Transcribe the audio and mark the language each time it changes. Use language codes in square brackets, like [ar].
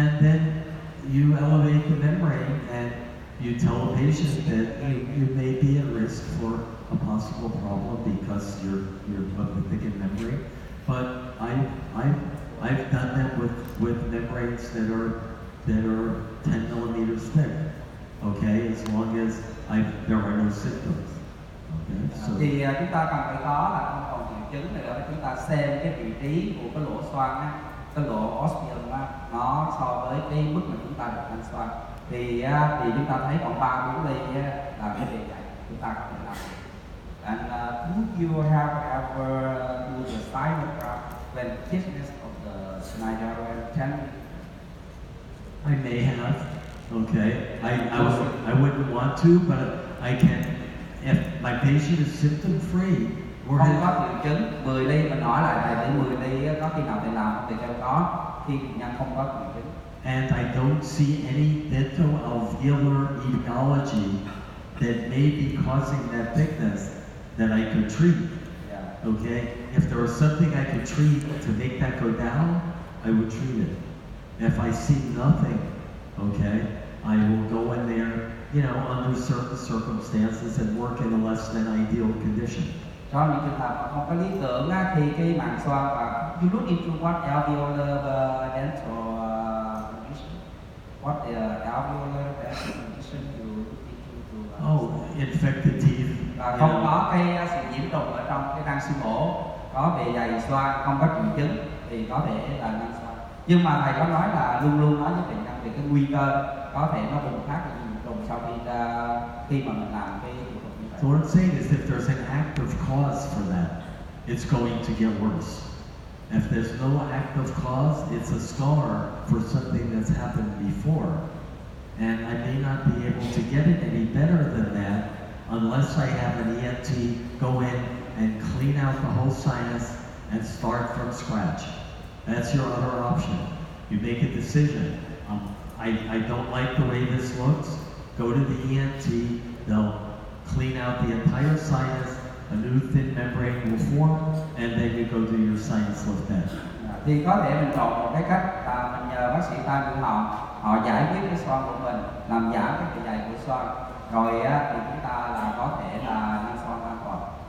[en] And then you elevate the membrane and you tell a patient that you may be at risk for a possible problem because you're of the thickened membrane. But I've done that with membranes that are 10 millimeters thick. Okay, as long as there are no symptoms. Okay, so [vi] Thì chúng ta cần phải có là không còn triệu chứng nữa, chúng ta xem cái vị trí của cái lỗ xoang á, cái lỗ ostium á, nó so với cái mức mà chúng ta được nâng xoang thì chúng ta thấy còn 3-4 ly á, là cái bề dày chúng ta có thể làm. [en] And would you have ever do the sinus graft when thickness of the synovial 10? I may have. Okay, I wouldn't want to, but I can. If my patient is symptom free, or [vi] Không có triệu chứng, 10 ly mình hỏi lại thầy để 10 ly á, có khi nào thầy làm không? Thì kêu có, khi bệnh nhân không có triệu chứng. [en] and I don't see any dental-alveolar etiology that may be causing that thickness that I could treat. Yeah. Okay, if there was something I could treat to make that go down, I would treat it. If I see nothing, okay, I will go in there, under certain circumstances and work in a less than ideal condition. [vi] Trong những trường hợp mà không có lý tưởng á, thì cái màng xoang và [en] you look into what alveolar dental condition, what the alveolar dental condition you look into Oh, infected teeth. [vi] và không có cái sự nhiễm trùng ở trong cái răng xương ổ, có bề dày xoang, không có triệu chứng thì có thể là nâng xoang. Nhưng mà thầy có nói là luôn luôn nói với bệnh nhân về cái nguy cơ có thể nó bùng phát cái nhiễm trùng sau khi mà mình làm cái thủ thuật như vậy. [en] So what I'm saying is if there's an active cause for that, it's going to get worse. If there's no active cause, it's a scar for something that's happened before. And I may not be able to get it any better than that unless I have an ENT go in and clean out the whole sinus and start from scratch. That's your other option. You make a decision. I don't like the way this looks. Go to the ENT. They'll clean out the entire sinus. A new thin membrane will form, and then you go do your sinus lift then. [vi] Thì có thể mình chọn một cái cách là mình nhờ bác sĩ tai mũi họng họ giải quyết cái xoang của mình, làm giảm cái bề dày của xoang, rồi thì chúng ta là có thể là nâng xoang an toàn.